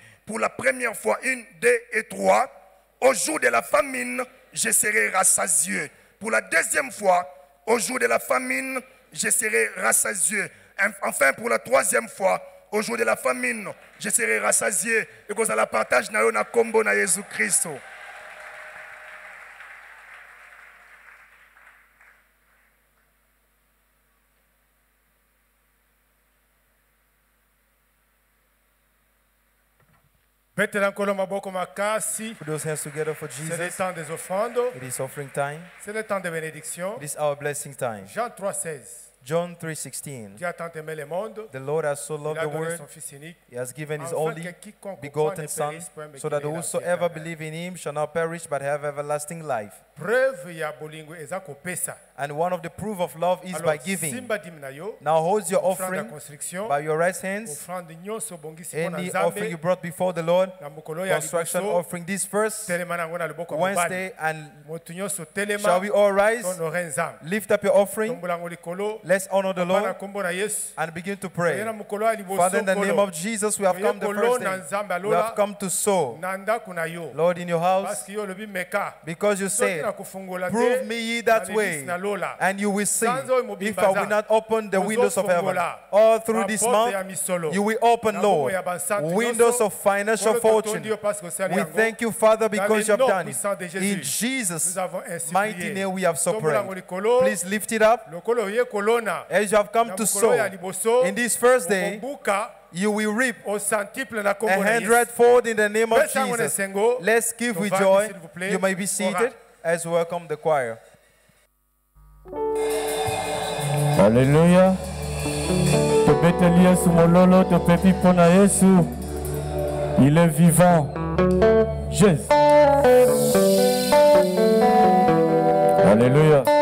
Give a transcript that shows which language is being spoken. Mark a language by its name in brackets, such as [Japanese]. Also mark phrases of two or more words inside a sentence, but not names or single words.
[French] Pour la première fois, 1, 2 et 3. Au jour de la famine, je serai rassasié. Pour la deuxième fois, au jour de la famine, je serai rassasié. Enfin, pour la troisième fois, au jour de la famine, je serai rassasié. Et que vous allez partager [Lingala] na kombo na Jésus Christ. [English] Put those hands together for [French] C'est le [English] Jesus. [French] temps des offrandes. [English] It is offering time. [French] C'est le temps de bénédiction. [English] It is our blessing time. [French] Jean 3,16. [English] John 3:16. [French] Dieu a tant aimé le monde. [English] The Lord has so [French] Il [English] loved [French] a [English] the [French] donné [English] world. [French] son Fils unique. [English] He has given His [French] Afin [English] only [French] que quiconque [English] begotten [French] croit ne [English] Son, [French] périsse point, mais [English] so [French] qu'il [English] that [French] ait la vie [English] whosoever [French] éternelle. [English] believe in Him shall not perish but have everlasting life. [Lingala] Preuve ya bolingo eza kopesa. [English] And one of the proof of love is by [French] Alors, [English] giving. [Lingala] simba dimi na yo, [English] Now hold your [Lingala] offrande ya [English] offering [Lingala] construction, [English] by your right hands. [Lingala] offrande nyonso bongisi mpo na [English] Any offering you [Lingala] Nzambe, [English] brought before the Lord, [Lingala] na mokolo ya construction liboso, [English] offering this first [Lingala] telema nango na loboko ya [English] Wednesday, [Lingala] mobali. [English] and [Lingala] Moto nyonso [English] shall [Lingala] telema, [English] we all rise, [Lingala] honore Nzambe. [English] lift up your offering, [Lingala] Tombola yango likolo, [English] let's honor the [Lingala] papa na [English] Lord, [Lingala] kombo na Yesu. [English] and begin to [Lingala] Oye [English] pray. [Lingala] na mokolo ya liboso [English] Father, in the [Lingala] kolo. [English] name of Jesus, we have come the [Lingala] Oye [English] first [Lingala] kolo na [English] day. [Lingala] Nzambe [English] We have [Lingala] alola, [English] come to sow. [Lingala] na ndako na yo. [English] Lord, in your house, [French] Parce que [Lingala] yo lobi meka. [English] because you [Lingala] Soki [English] said, [Lingala] na kufungola te, [English] prove me ye [Lingala] na [English] that [Lingala] lelisi [English] way, [Lingala] na lola. [English] and you will see. [Lingala] Sanzo imo [English] If I will [Lingala] bimbaza. [English] not open the windows of heaven, [Lingala] Ozofungola. [English] all through this [Lingala] Maporte ya [English] month, [Lingala] misolo. [English] you will open, [Lingala] Na [English] Lord, [Lingala] bomo ya bansantu [English] windows [Lingala] nyonso. [English] of financial [Lingala] Kolo [English] fortune. [Lingala] totondi yo [French] parce que [Lingala] osali [English] We [Lingala] yango. [English] thank you, Father, because you have [French] Dans le nom [English] done it. [French] puissant de Jésus, [English] In Jesus' [French] nous avons ainsi [English] mighty [French] prié. [English] name, we have so [Lingala] Tombola yango [English] prayed. [Lingala] likolo. [English] Please lift it up. [Lingala] Lokolo oye kolona. [English] As you have come [Lingala] Na [English] to [Lingala] mokolo ya [English] sow, [Lingala] liboso, [English] in this first day, [Lingala] okombuka [English] you will reap [French] au centuple na [English] a [Lingala] kombo na Yesu. [English] 100-fold in the name of [Lingala] Pesa yango na [English] Jesus. [Lingala] esengo. [English] Let's give with [Lingala] Tovandi, [English] joy. [French] s'il vous plaît. [English] You may be seated as we welcome the choir. [French] Alléluia. [Lingala] Tobeteli Yesu mololo, topepi pona Yesu. [French] Il est vivant. Jésus. Alléluia.